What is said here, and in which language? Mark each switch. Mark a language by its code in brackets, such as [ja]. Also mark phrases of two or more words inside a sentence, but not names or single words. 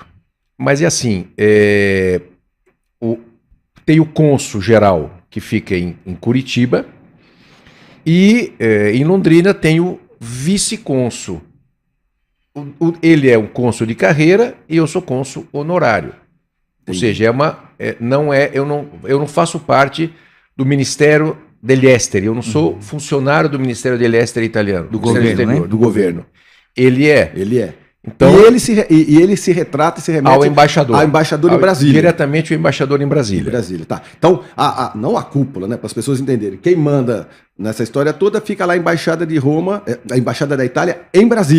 [pt] Mas é assim, tem o cônsul geral, que fica em Curitiba, e em Londrina tem o vice-cônsul. Ele é um cônsul de carreira e eu sou cônsul honorário. Ou seja, eu não faço parte do Ministério [it] degli Esteri, [pt] eu não sou funcionário do Ministério [it] degli Esteri [pt] italiano. Do Ministério governo, Exterior, né? do governo. Ele é. Ele é. Então, E ele se retrata e se remete ao embaixador. ao embaixador em Brasília. Diretamente o embaixador em Em Brasília. Brasília, tá. Então, não a cúpula, né? Para as pessoas entenderem. Quem manda nessa história toda fica lá a Embaixada de Roma, a Embaixada da Itália em Brasília.